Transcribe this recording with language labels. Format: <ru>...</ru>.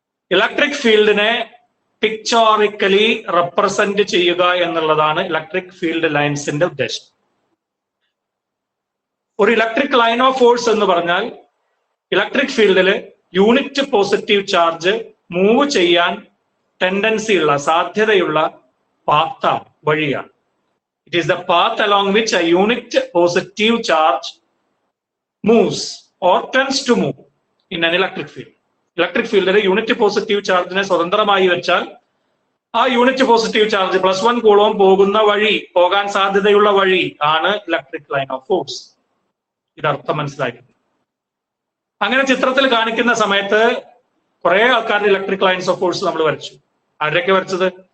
<ml>Electric ഫീൽഡിനെ pictorially represent ചെയ്യുക എന്നുള്ളതാണ് ഇലക്ട്രിക് ഫീൽഡ് ലൈൻസിന്റെ ഉദ്ദേശം. ഒരു ഇലക്ട്രിക് ലൈൻ ഓഫ് ഫോഴ്സ് എന്ന് പറഞ്ഞാൽ electric ഫീൽഡില് unit positive charge move ചെയ്യാൻ ടെൻഡൻസി ഉള്ള, സാധ്യതയുള്ള പാത്താണ്, വഴിയാണ്.</ml> <en>It is the path along which a unit positive charge moves or tends to move in an electric field.</en> <ml>Electric ഫീൽഡിൽ unit positive ചാർജിനെ സ്വതന്ത്രമായി വെച്ചാൽ ആ യൂണിറ്റ് പോസിറ്റീവ് ചാർജ് +1 കൂളോം പോകുന്ന വഴി, പോകാൻ സാധ്യതയുള്ള വഴി ആണ് ഇലക്ട്രിക് ലൈൻ ഓഫ് ഫോഴ്സ്. ഇതർത്ഥം മനസ്സിലാക്കി. അങ്ങനെ ചിത്രത്തിൽ കാണിക്കുന്ന സമയത്ത് കുറെ ആൾക്കാരുടെ ഇലക്ട്രിക് ലൈൻസ് ഓഫ് ഫോഴ്സ് നമ്മൾ വരച്ചു. ആരൊക്കെ വരച്ചത്?</ml>